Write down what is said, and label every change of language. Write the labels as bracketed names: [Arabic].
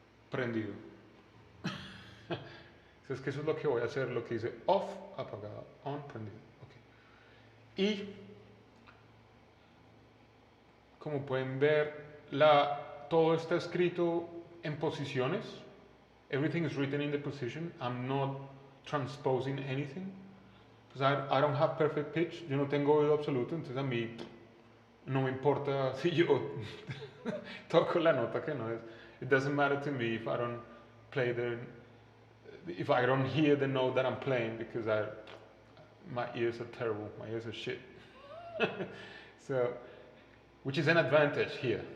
[Spanish] Prendido. Es que eso es lo que voy a hacer, lo que dice off, apagado, on, prendido. Okay. Y como pueden ver, todo está escrito en posiciones. [English] Everything is written in the position. I'm not transposing anything. Because I don't have perfect pitch. [Spanish] Yo no tengo oído absoluto, entonces a mí no me importa si yo toco la nota que no es. [English] It doesn't matter to me if I don't play if I don't hear the note that I'm playing, because my ears are terrible. My ears are shit. So, which is an advantage here.